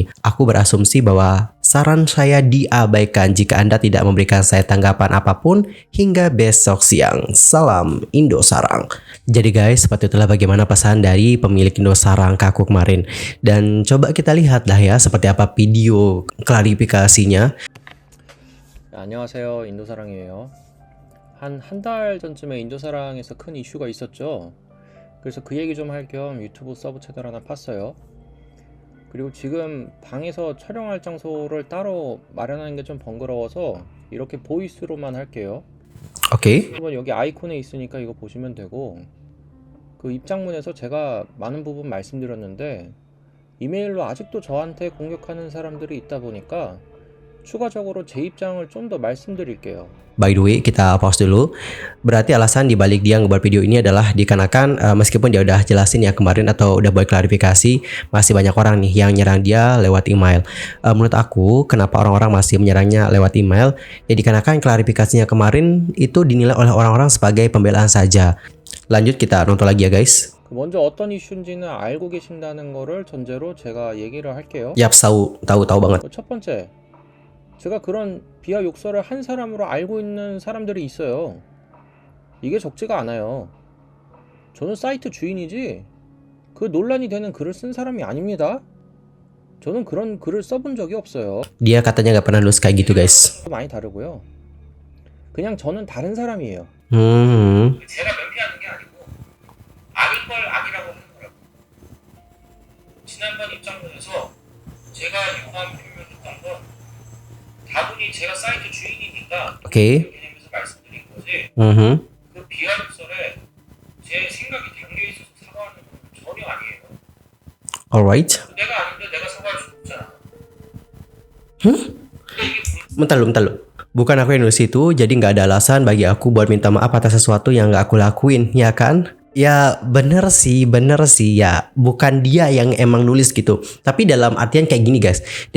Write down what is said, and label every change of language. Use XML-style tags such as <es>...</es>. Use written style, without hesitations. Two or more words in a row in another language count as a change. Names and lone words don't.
<id>Aku berasumsi bahwa saran saya diabaikan jika Anda tidak memberikan saya tanggapan apapun hingga besok siang. Salam Indosarang. Jadi guys, seperti itulah bagaimana pesan dari pemilik Indosarang ke aku kemarin. Dan coba kita lihat lah ya seperti apa video klarifikasinya.</id> <ko>안녕하세요. 인도사랑이에요. 한 달 전쯤에 인도사랑에서 큰 이슈가 있었죠. 그래서 그 얘기 좀 할 겸 유튜브 서브 채널 하나 팠어요. 그리고 지금 방에서 촬영할 장소를 따로 마련하는 게 좀 번거로워서 이렇게 보이스로만 할게요. Oke. 여러분 여기 아이콘에 있으니까 이거 보시면 되고, 그 입장문에서 제가 많은 부분 말씀드렸는데 이메일로 아직도 저한테 공격하는 사람들이 있다 보니까 추가적으로 제 입장을 좀 더 말씀드릴게요.</ko> <en>By the way,</en> <id>kita pause dulu. Berarti alasan dibalik dia ngebuat video ini adalah dikarenakan meskipun dia udah jelasin ya kemarin atau udah buat klarifikasi, masih banyak orang nih yang nyerang dia lewat email. Menurut aku, kenapa orang-orang masih menyerangnya lewat email? Ya dikarenakan klarifikasinya kemarin itu dinilai oleh orang-orang sebagai pembelaan saja. Lanjut kita nonton lagi ya guys.</id> <ko>먼저 어떤 이슈인지는 알고 계신다는 거를 전제로 제가 얘기를 할게요.</ko> <id>Yap, tahu banget.</id> <ko>첫 번째, 제가 그런 비하 욕설을 한 사람으로 알고 있는 사람들이 있어요. 이게 적지가 않아요. 저는 사이트 주인이지 그 논란이 되는 글을 쓴 사람이 아닙니다. 저는 그런 글을 써본 적이 없어요.</ko> <id>Dia katanya nggak pernah nulis kayak gitu guys.</id> <ko>많이 다르고요. 그냥 저는 다른 사람이에요. 제가 면피하는 게 아니고 아닐 걸 아니라고 하는 거라고. 지난번 입장문에서 제가 유감 표명했던 건 다분히 제가 사이트 주인이니까 Oke. 개념에서 말씀드린 거지. 그 비하 욕설에 제 생각이 담겨 있어서 사과하는 건 전혀 아니에요. Alright. 내가 아닌데 내가 사과할 수 없잖아.</ko> <id>Bentar lu. Bukan aku yang nulis itu, jadi nggak ada alasan bagi aku buat minta maaf atas sesuatu yang nggak aku lakuin, ya kan? Ya bener sih ya. Bukan dia yang emang nulis gitu. Tapi dalam artian kayak gini guys.</id>